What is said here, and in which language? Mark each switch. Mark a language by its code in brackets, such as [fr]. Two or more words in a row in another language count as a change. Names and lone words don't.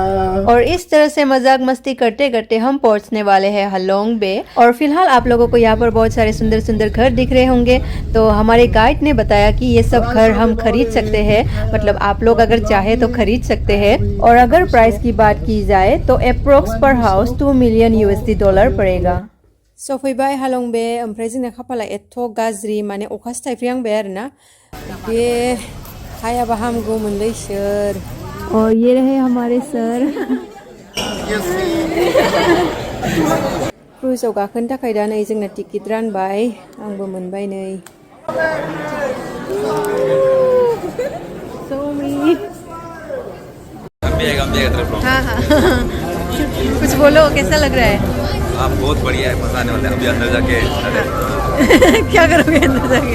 [hi] और इस तरह से मजाक मस्ती करते करते हम पहुंचने वाले हैं हलोंग बे। और फिलहाल आप लोगों को यहाँ पर बहुत सारे सुंदर सुंदर घर दिख रहे होंगे। तो हमारे गाइड ने बताया कि ये सब घर हम खरीद सकते हैं, मतलब आप लोग अगर चाहे तो खरीद सकते हैं। और अगर प्राइस की बात की जाए तो अप्रोक्स [en] per house [hi] $2 मिलियन USD पड़ेगा। [brx] सफैबाय हालं बे, ओमफ्राय जोंना खाफाला एथ' गाज्रि, माने अखासो थाइफ्रिहांबाय आरोना। बे हायाबा हामगौमोनलै सोर। [hi] और ये रहे हमारे सर। [brx] क्रुइजाव गाखोनो थाखाय दा नै जोंना टिकेट रानबाय, आंबो मोनबाय नै। [hi] हाँ हाँ कुछ बोलो, कैसा लग रहा है? आप बहुत बढ़िया है, मजा आने वाला है। अभी अंदर जाके क्या करोगे अंदर जाके?